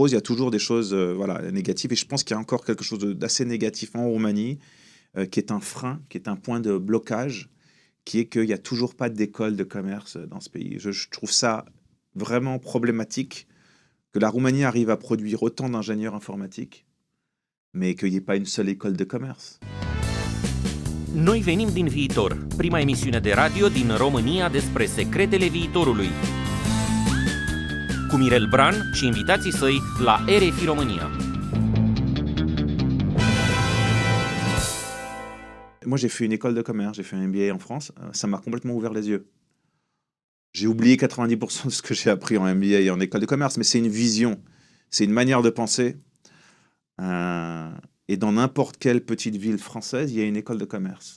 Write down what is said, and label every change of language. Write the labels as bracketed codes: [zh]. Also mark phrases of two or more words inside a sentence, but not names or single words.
[fr] Il y a toujours des choses négatives. Et je pense qu'il y a encore quelque chose d'assez négatif en Roumanie, qui est un frein, qui est un point de blocage, qui est qu'il n'y a toujours pas d'école de commerce dans ce pays. Je trouve ça vraiment problématique que la Roumanie arrive à produire autant d'ingénieurs informatiques, mais qu'il n'y ait pas une seule école de commerce. [ro] Noi venim din viitor, prima emisiune de radio din România despre secretele viitorului. Cu Mirel Bran și invitații săi la RFI România. [fr] Moi, j'ai fait une école de commerce, j'ai fait un MBA en France. Ça m'a complètement ouvert les yeux. J'ai oublié 90% de ce que j'ai appris en MBA et en école de commerce, mais c'est une vision, c'est une manière de penser. Et dans n'importe quelle petite ville française, il y a une école de commerce.